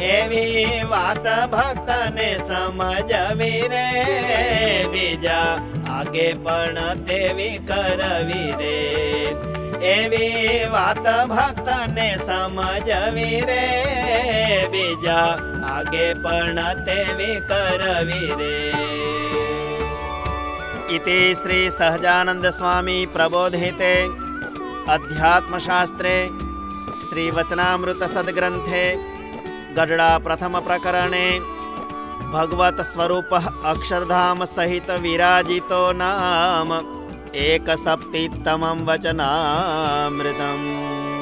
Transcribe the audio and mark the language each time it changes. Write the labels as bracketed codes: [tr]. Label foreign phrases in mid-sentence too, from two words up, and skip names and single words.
[gu] એવી વાત ભક્ત ને સમજવી રે, બીજા આગે પણ તેવી કરવી રે। એવી વાત ભક્ત ને સમજવી રે, બીજા આગે પણ તેવી કરવી રે। [sa] इति श्री सहजानंद स्वामी प्रबोधिते अध्यात्मशास्त्रे श्री वचनामृत सद्ग्रंथे गढ़ड़ा प्रथम प्रकरणे भगवत स्वरूप अक्षरधाम सहित विराजितो नाम 1 सप्तितमं वचनामृतम्।